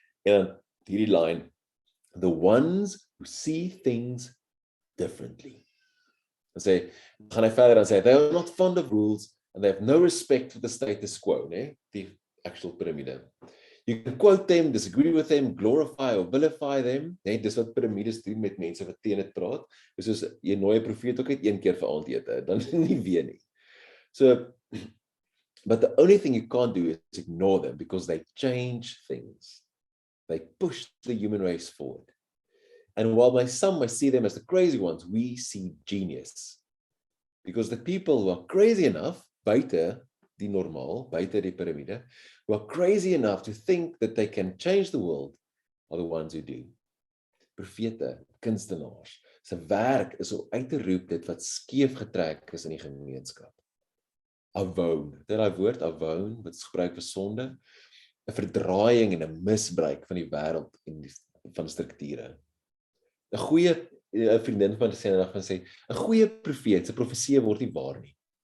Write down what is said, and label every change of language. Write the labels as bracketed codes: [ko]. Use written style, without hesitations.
[af] En hierdie [en] line, the ones who see things differently. [af] Dan gaan hy verder dan sê, [en] they are not fond of rules and they have no respect for the status quo, né? [af] Die actual piramide. [en] You can quote them, disagree with them, glorify or vilify them. [af] Nee, dis wat piramides doen met mense wat teen dit praat. Dis soos jy nooi 'n profeet ook uit een keer vir aandete, dan nie weer nie. [en] So, but the only thing you can't do is ignore them because they change things. They push the human race forward. And while some may see them as the crazy ones, we see genius. Because the people who are crazy enough, [af] buite die normaal, buite die piramide, [en] who are crazy enough to think that they can change the world, are the ones who do. [af] Profete, kunstenaars, se werk is om uit te roep dit wat skeef getrek is in die gemeenskap. Avowed, dit daai woord avowed, wat is gebruik vir sonde, 'n verdraaiing en 'n misbruik van die wêreld en van strukture. 'n Goeie vriendin van sê, 'n goeie profeet se profesie word nie waar nie.